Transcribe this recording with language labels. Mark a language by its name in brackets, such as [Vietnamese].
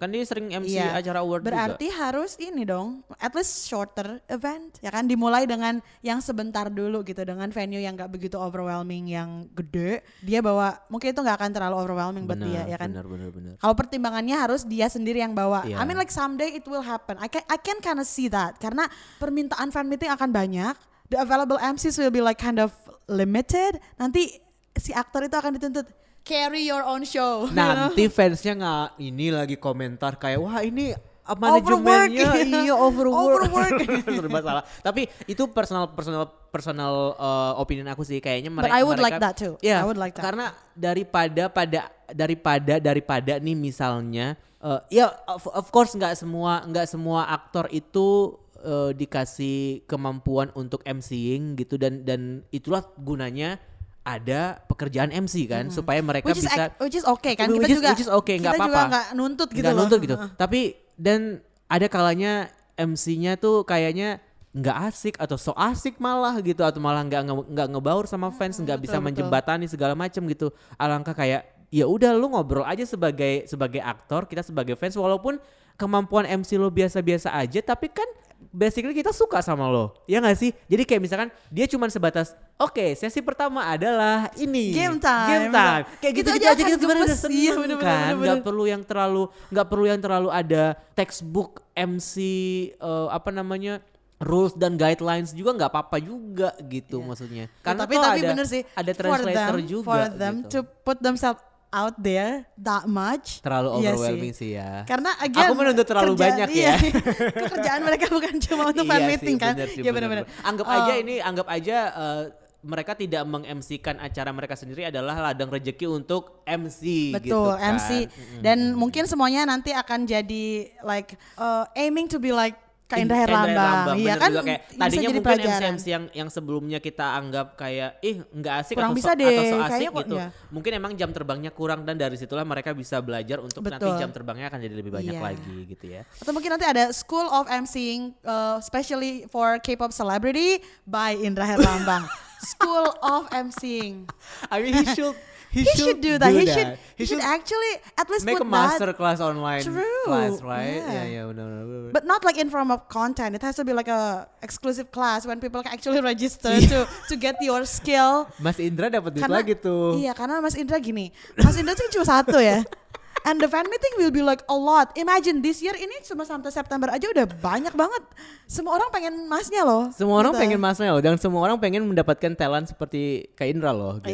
[Indonesian] Kan dia sering MC acara award berarti juga. harus ini dong, [English] at least shorter event. [Indonesian] Ya kan dimulai dengan yang sebentar dulu gitu, dengan venue yang gak begitu overwhelming yang gede. Dia bawa, mungkin itu gak akan terlalu overwhelming buat dia ya kan. Benar. Kalau pertimbangannya harus dia sendiri yang bawa. [English] I mean like someday it will happen. I can kind of see that [Indonesian] karena permintaan fan meeting akan banyak. [English] The available MCs will be like kind of limited. [Indonesian] Nanti si aktor itu akan dituntut [English] carry your own show. [Indonesian] Nanti fansnya nggak ini lagi komentar kayak wah ini manajemennya overwork. Serba salah. Tapi itu personal opinion aku sih kayaknya mereka. [English] But I would like that too. Yeah, I would like that. [Indonesian] Karena daripada nih misalnya of course nggak semua aktor itu dikasih kemampuan untuk MCing gitu dan itulah gunanya ada pekerjaan MC kan supaya mereka [English] which is okay kan, which is okay, [Indonesian] nggak apa-apa, juga nggak nuntut gitu gitu. Tapi dan ada kalanya MC-nya tuh kayaknya nggak asik atau so asik malah gitu, atau malah nggak ngebaur sama fans, nggak bisa menjembatani segala macam gitu. Alangkah kayak ya udah lu ngobrol aja sebagai aktor, kita sebagai fans, walaupun kemampuan MC lo biasa-biasa aja, tapi kan basically kita suka sama lo, ya nggak sih? Jadi kayak misalkan dia cuma sebatas, oke, sesi pertama adalah ini [English] game time. [Indonesian] Kayak gitu aja kita sebenarnya udah seneng kan, nggak perlu yang terlalu ada textbook MC rules dan guidelines juga nggak apa-apa juga gitu maksudnya. Karena tapi bener sih, ada translator juga [English] for them [Indonesian] gitu. [English] to put themselves out there that much [Indonesian] terlalu overwhelming sih ya. Karena again, aku menuntut terlalu banyak ya. Kerjaan mereka bukan cuma untuk fan meeting kan. Iya benar. Anggap aja mereka tidak meng-MC-kan acara mereka sendiri adalah ladang rezeki untuk MC. Betul, gitu kan. MC. Dan mungkin semuanya nanti akan jadi [English] like aiming to be like [Indonesian] Kak Indra Herlambang, iya kan? Kayak tadinya mungkin MC yang sebelumnya kita anggap kayak nggak asik kurang bisa so asik gitu. Ya. Mungkin emang jam terbangnya kurang dan dari situlah mereka bisa belajar untuk nanti jam terbangnya akan jadi lebih banyak lagi gitu ya. Atau mungkin nanti ada [English] School of MCing especially for K-pop celebrity by Indra Herlambang. School of MCing. I mean He should do that. He should actually at least make put a master class online True. class, right? Yeah. [Indonesian] Benar. [English] But not like in form of content. It has to be like a exclusive class when people can actually register to get your skill. [Indonesian] Mas Indra dapat duit lagi tuh. Iya, karena Mas Indra gini. Mas Indra sih cuma satu ya. [English] And the fan meeting will be like a lot. Imagine this year [Indonesian] ini cuma sampai September aja udah banyak banget. Semua orang pengen masnya loh. Semua orang pengen masnya loh, dan semua orang pengen mendapatkan talent seperti Kak Indra loh gitu.